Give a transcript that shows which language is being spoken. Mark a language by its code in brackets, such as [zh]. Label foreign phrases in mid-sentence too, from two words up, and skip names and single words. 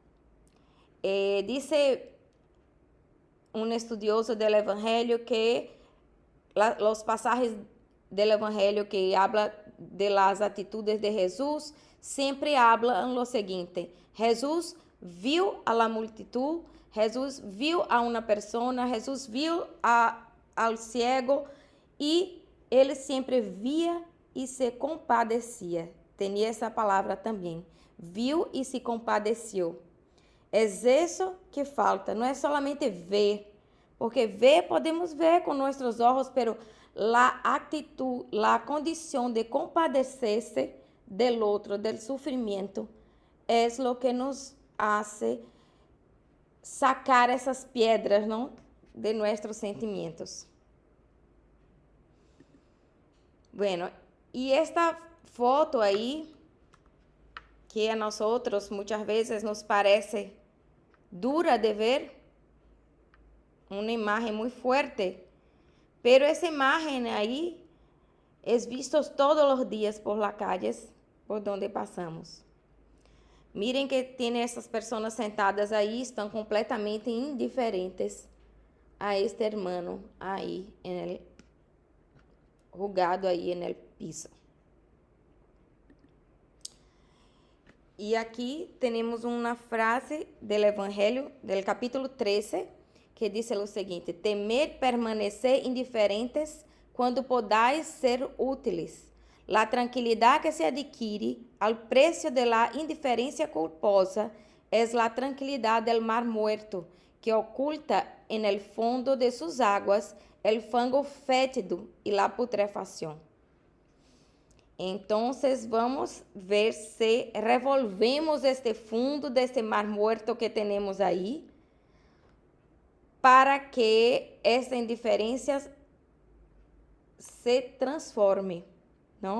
[es] Dice un estudioso del Evangelio que los pasajes del Evangelio que habla de las actitudes de Jesús siempre hablan lo siguiente: Jesús vio a la multitud, Jesús vio a una persona, Jesús vio al ciego y él siempre vía y se compadecía. Tenía esa palabra también. [pt] Viu e se compadeció. É isso que falta, não é solamente ver, porque ver podemos ver com nossos olhos, [es] pero la actitud, la condición de compadecerse del otro, del sufrimiento, es lo que nos hace sacar esas piedras, ¿no?, de nuestros sentimientos. Bueno, y esta foto aí, que a nosotros muchas veces nos parece dura de ver, una imagen muy fuerte, pero esa imagen ahí es vista todos los días por las calles por donde pasamos. Miren que tiene essas personas sentadas aí, [pt] estão completamente indiferentes [es] a este hermano aí, jugado aí no piso. [pt] E aqui temos uma frase do Evangelho, do capítulo 13, que diz o seguinte: temer permanecer indiferentes quando podais ser úteis. [es] La tranquilidad que se adquiere al precio de la indiferencia culposa es la tranquilidad del mar muerto, que oculta en el fondo de sus aguas el fango fétido y la putrefacción. Entonces vamos ver si revolvemos este fundo de este mar muerto que tenemos ahí para que esta indiferencia se transforme, ¿no?